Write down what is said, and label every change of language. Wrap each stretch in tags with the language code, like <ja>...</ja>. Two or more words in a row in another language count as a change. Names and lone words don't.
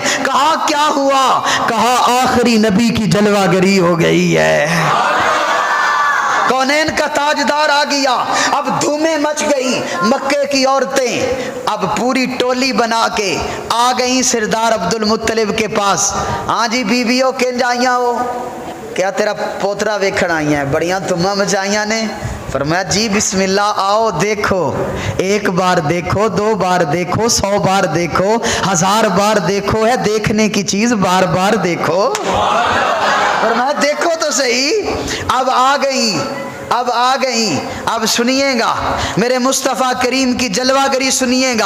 <ur>کہا کیا ہوا, کہا آخری نبی کی جلوہ گری ہو گئی ہے, کونین کا تاجدار آ گیا. اب دھومیں مچ گئی, مکے کی عورتیں اب پوری ٹولی بنا کے آ گئیں سردار عبد المطلب کے پاس.</ur> <pa>ہاں جی بیویوں کنج آئیاں ہو, کیا تیرا پوترا ویکھن آئیاں ہیں, بڑیاں دھوماں مچائیاں نے.</pa> <ur>فرمایا جی بسم اللہ, آؤ دیکھو, ایک بار دیکھو, دو بار دیکھو, 100 بار دیکھو, 1000 بار دیکھو, ہے دیکھنے کی چیز بار بار دیکھو. فرمایا دیکھو تو صحیح. اب آ گئی, اب آ گئی, اب سنیے گا میرے مصطفیٰ کریم کی جلوہ گری سنیے گا.</ur>